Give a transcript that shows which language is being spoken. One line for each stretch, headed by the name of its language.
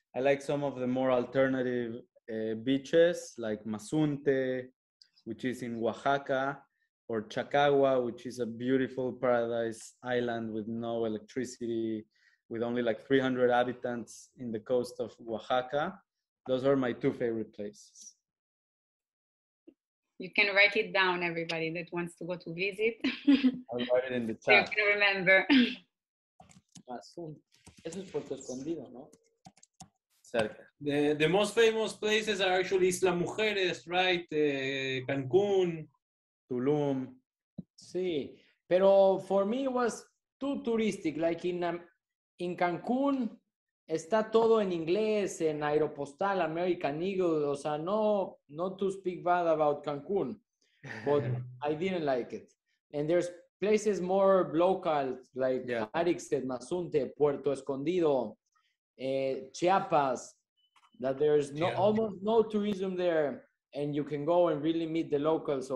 English: I like some of the more alternative beaches like Mazunte, which is in Oaxaca, or Chacagua, which is a beautiful paradise island with no electricity, with only like 300 inhabitants in the coast of Oaxaca. Those are my 2 favorite places. You can write it down, everybody that wants to go to visit. I'll write it in the So you chat. can remember.
Spanish: Eso es Puerto Escondido, ¿no? Cerca.
English: The most famous places are actually Isla Mujeres, right? Cancun. Tulum.
Spanish: Sí, pero
English: for me it was too touristic. Like in
Spanish: Cancún está todo en inglés, en Aeropostal, American Eagle. O sea,
English: no to speak bad about Cancún, but I didn't like it. And there's places more local, like Arik said, Mazunte, Puerto Escondido, Chiapas, that there's almost no tourism there, and you can go and really meet the locals.